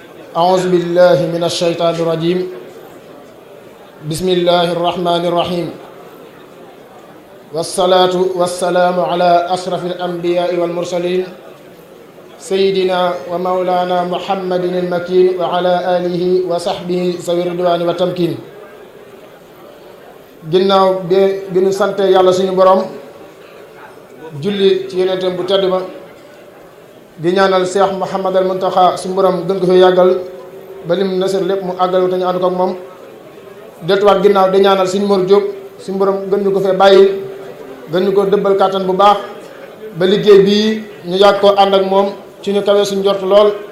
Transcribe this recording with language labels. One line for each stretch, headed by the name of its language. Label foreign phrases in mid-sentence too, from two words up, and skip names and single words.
Arabic: أعوذ بالله من الشيطان الرجيم بسم الله الرحمن الرحيم والصلاة والسلام على أشرف الأنبياء والمرسلين سيدنا ومولانا محمد المكين وعلى آله وصحبه ذوي الرضوان والتمكين
Wolof: ginnaaw bi ñu sante yàlla suñu borom julli ci yonentam bu tedd ba di ñaanal Cheikh Mouhamadal Mountakha suñu borom gën ko fi yàggal ba lim nasar lépp mu àggal te ñu ànd ko ak moom deltuwaat ginnaaw di ñaanal suñu Mor Diop suñu borom gën ñu ko fee bàyyi gën ñu ko dëbbal kàttan bu baax ba liggéey bii ñu yàgg ko ànd ak moom ci ñu kawee suñu jort lool